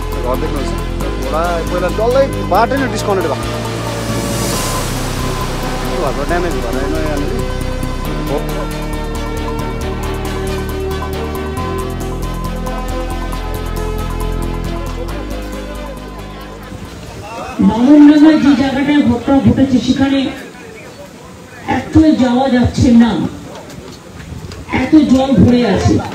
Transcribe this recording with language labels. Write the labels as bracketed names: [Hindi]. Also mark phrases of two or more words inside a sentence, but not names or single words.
[Nepali] घर देख्नुहोस् घोडा पहिला डल्लै बाटै नै डिस्कनेक्ट भएको घरको ड्यामेज भएर यहाँनिर [Bangla] বামনডাঙ্গায় যে জায়গাটায় ঘটনা ঘটেছে সেখানে একটু যাওয়া যাচ্ছে না, এত জল ভরে আছে।